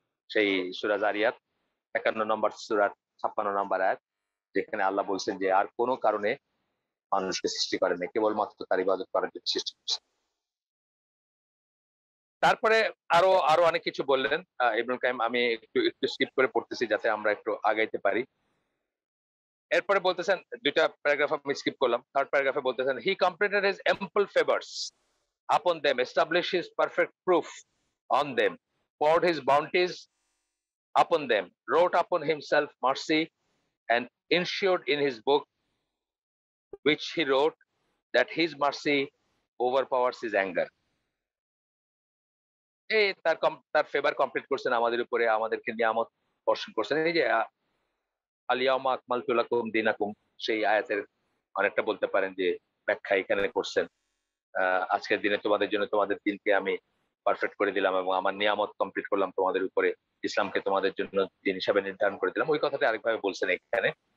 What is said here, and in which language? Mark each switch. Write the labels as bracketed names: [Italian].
[Bangla] সেই সূরা যারিয়াত ৫১ নম্বর সূরার ৫৬ নম্বর আয়াত, যেখানে আল্লাহ বলছেন যে আর কোনো কারণে মানুষকে সৃষ্টি করেন নাই, কেবলমাত্র তার ইবাদত করার জন্য সৃষ্টি করছেন। তারপরে আরো আরো অনেক কিছু বললেন ইবনুল কাইয়িম। আমি একটু একটু স্কিপ করে পড়তেছি যাতে আমরা একটু আগাইতে পারি। এরপরে বলতেছেন, দুইটা প্যারাগ্রাফ আমি স্কিপ করলাম। থার্ড প্যারাগ্রাফে বলতেছেন [English] He completed his ample favours upon them, established his perfect proof on them, poured his bounties upon them, wrote upon himself mercy, and ensured in his book which he wrote that his mercy overpowers his anger. [Bangla] এই তার favour complete করছেন আমাদের উপরে, আমাদেরকে নিয়ামত বর্ষণ করছেন। এই যে [Arabic] আলিয়াউমা আকমালতু লাকুম দীনাকুম, [Bangla] সেই আয়াতের অনেকটা বলতে পারেন যে ব্যাখ্যা এখানে করছেন। আজকের দিনে তোমাদের জন্য তোমাদের দিনকে আমি পারফেক্ট করে দিলাম এবং আমার নিয়ামত কমপ্লিট করলাম তোমাদের উপরে, ইসলামকে তোমাদের জন্য দিন হিসাবে নির্ধারণ করে দিলাম। ওই কথাটা আরেকভাবে বলছেন এখানে।